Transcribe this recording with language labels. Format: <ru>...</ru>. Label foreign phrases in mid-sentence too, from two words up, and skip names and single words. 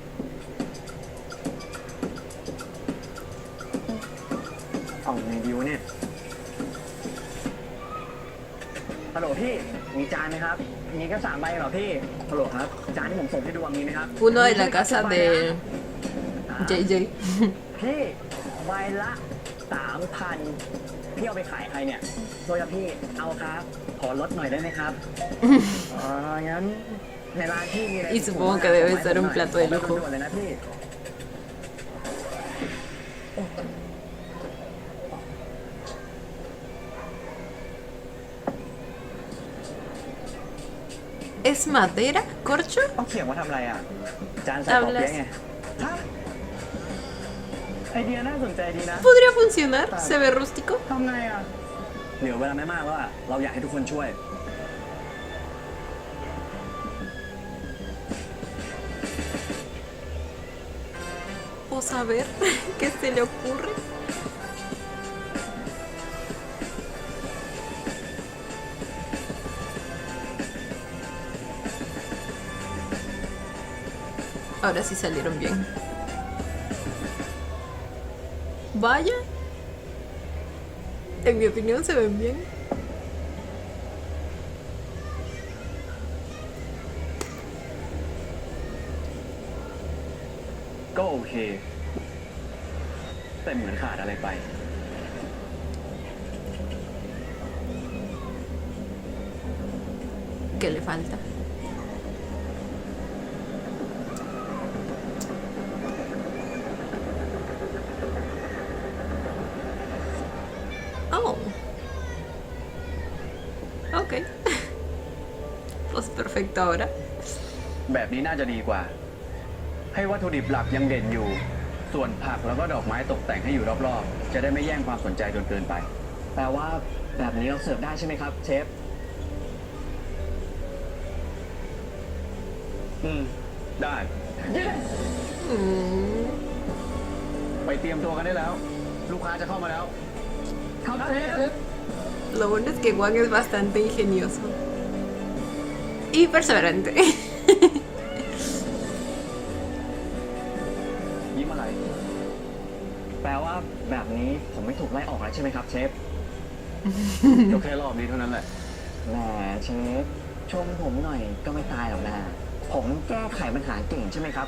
<th>เอาไงดีวะเนี่ยฮัลโหลพี่มีจานไหมครับมีแค่3 ใบเหรอพี่ฮัลโหลครับจานที่ผมส่งให้ดูมีไหมครับ</th> <es>Uno de la casa de JJ.</es> <th>พี่ใบละ 3,000 พี่เอาไปขายใครเนี่ยโดยพี่เอาครับ ขอลดหน่อยได้ไหมครับ งั้นในร้านพี่มีอะไร</th> <es>Y supongo que debe ser un plato de lujo.</es> <th>ด่วนๆเลยนะพี่</th> <es>¿Es madera? ¿Corcho?</es> <th>เอาเขียงมาทำอะไรอ่ะ จานใส่ปอเปี๊ยะไงฮะไอเดียน่าสนใจดีนะ</th> <es>Podría funcionar. Se ve rústico.</es> <th>ทำไงอ่ะเหลือเวลาไม่มากแล้วอ่ะ เราอยากให้ทุกคนช่วย</th> <es>Pues a ver, ¿qué se le ocurre? Ahora sí salieron bien. Vaya. En mi opinión se ven bien.</es> <th>ก็โอเค แต่เหมือนขาดอะไรไป</th> <es>¿Qué le falta? Oh. Ok. Pues perfecto ahora.</es> <th>แบบนี้น่าจะดีกว่า ให้วัตถุดิบหลักยังเด่นอยู่ ค ส่วนผักแล้วก็ดอกไม้ตกแต่งให้อยู่รอบๆ จะได้ไม่แย่งความสนใจจนเกินไป แปลว่าแบบนี้เราเสิร์ฟได้ใช่ไหมครับ เชฟ ได้ อืม ไปเตรียมตัวกันได้แล้ว ลูกค้าจะเข้ามาแล้ว ครับเชฟ</th> <es>Lo bueno es que Wang es bastante ingenioso y perseverante.</es> <th>ยิ้มอะไร แปลว่าแบบนี้ผมไม่ถูกไล่ออกแล้วใช่ไหมครับเชฟ ก็แค่รอบนี้เท่านั้นแหละ แหมเชฟชมผมหน่อยก็ไม่ตายหรอกนะผมแก้ไขปัญหาเก่งใช่ไหมครับ</th>